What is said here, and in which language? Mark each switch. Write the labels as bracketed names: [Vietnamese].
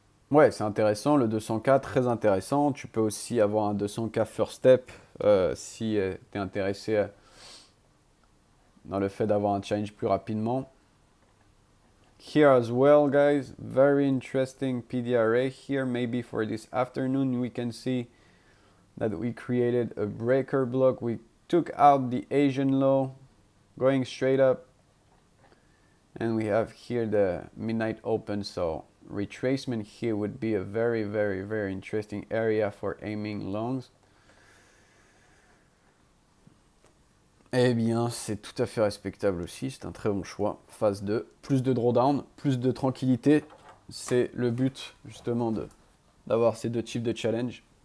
[French] Ouais, c'est intéressant, le 200K, très intéressant. Tu peux aussi avoir un 200K first step si tu es intéressé dans le fait d'avoir un challenge plus rapidement. [English] Here as well, guys, very interesting PDRA here. Maybe for this afternoon, we can see that we created a breaker block. We took out the Asian low, going straight up. And we have here the midnight open, so retracement here would be a very, very, very interesting area for aiming longs. [French] Eh bien, c'est tout à fait respectable aussi, c'est un très bon choix. Phase 2, plus de drawdown, plus de tranquillité. C'est le but, justement, d'avoir ces deux types de challenge.